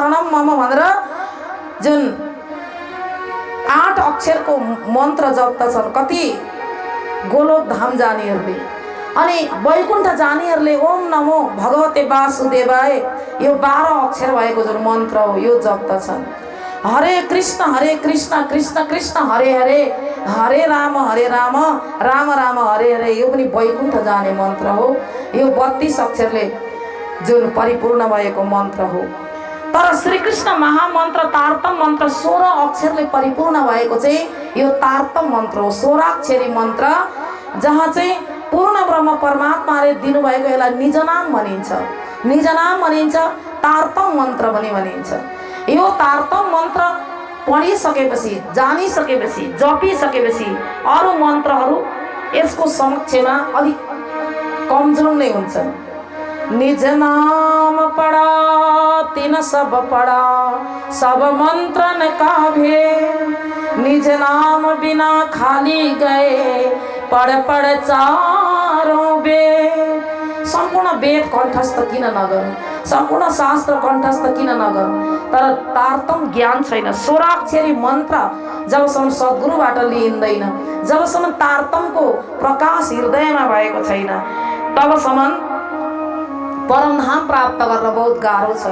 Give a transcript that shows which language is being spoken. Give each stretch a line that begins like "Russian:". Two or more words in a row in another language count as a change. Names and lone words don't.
Nepali: मम भनेर जुन 8 अक्षरको मन्त्र जप्दछन् कति गोलोक धाम जानेहरूले अनि वैकुण्ठ जानेहरूले
Sanskrit: ओम नमो भगवते वासुदेवाय
Nepali: यो 12 अक्षर भएको जुन मन्त्र हो यो जप्दछन्। हरे कृष्ण कृष्ण कृष्ण हरे हरे हरे राम राम राम हरे हरे यो पनि वैकुण्ठ जाने मन्त्र हो। यो 32 अक्षरले जुन परिपूर्ण भएको मन्त्र हो। तर श्रीकृष्ण महामन्त्र तारतम मन्त्र 16 अक्षरले परिपूर्ण भएको चाहिँ यो तारतम मन्त्र हो। 16 अक्षरी मन्त्र जहाँ चाहिँ पूर्ण ब्रह्म परमात्माले दिनुभएको यसलाई निज नाम भनिन्छ, तारतम मन्त्र पनि भनिन्छ। यो तारतम मन्त्र पढिसकेपछि जानिसकेपछि जपिसकेपछि अरू मन्त्रहरू यसको समक्षमा अलिक कमजोर नै हुन्छन्।
Hindi: निज नाम पढ़ा तिन सब पढ़ा सब मंत्रन का भेद, निज नाम बिना खाली गए पढ़ पढ़ चारों वेद।
Nepali: सम्पूर्ण वेद कण्ठस्थ किन नगरौँ, सम्पूर्ण शास्त्र कण्ठस्थ किन नगरौँ, तर तारतम ज्ञान छैन। 16 अक्षरी मन्त्र जबसम्म सद्गुरुबाट लिइँदैन, जबसम्म तारतमको प्रकाश हृदयमा भएको छैन, तबसम्म परमधाम प्राप्त गर्न बहुत गाह्रो छ।